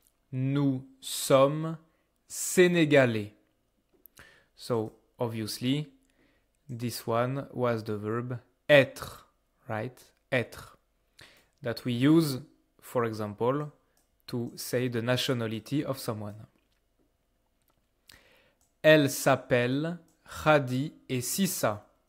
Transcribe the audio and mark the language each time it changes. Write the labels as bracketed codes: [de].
[fr] Nous sommes sénégalais. [en] So, obviously, this one was the verb être, right? Être. That we use, for example, to say the nationality of someone. [fr] Elle s'appelle Khadi et Sissa.